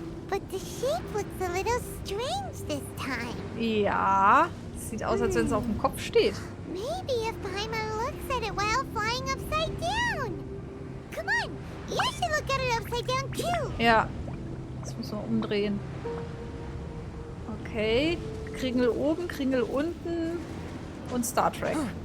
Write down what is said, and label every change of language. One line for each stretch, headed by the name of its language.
English: But the shape looks a little strange this time.
German: Ja, sieht aus, als wenn es auf dem Kopf steht.
English: Maybe if Paimon looks at it while flying upside down. Come on, you should look at it upside down too.
German: Ja, das müssen wir umdrehen. Okay, Kringel oben, Kringel unten und Star Trek.